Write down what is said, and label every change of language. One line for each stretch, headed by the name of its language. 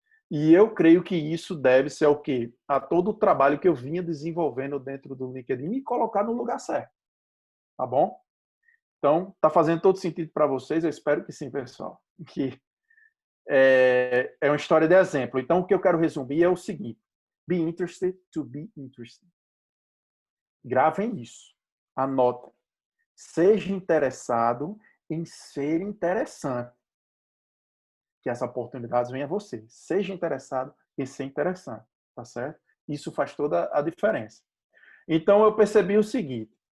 Portuguese: E eu creio que isso deve-se ao quê? A todo o trabalho que eu vinha desenvolvendo dentro do LinkedIn e colocar no lugar certo. Tá bom? Então, tá fazendo todo sentido para vocês? Eu espero que sim, pessoal. Que é uma história de exemplo. Então, o que eu quero resumir é o seguinte.
English: Be interested to be interested.
Portuguese: Gravem isso. Anotem. Seja interessado em ser interessante. Que essa oportunidade venha a você. Seja interessado em ser interessante. Tá certo? Isso faz toda a diferença. Então, eu percebi o seguinte.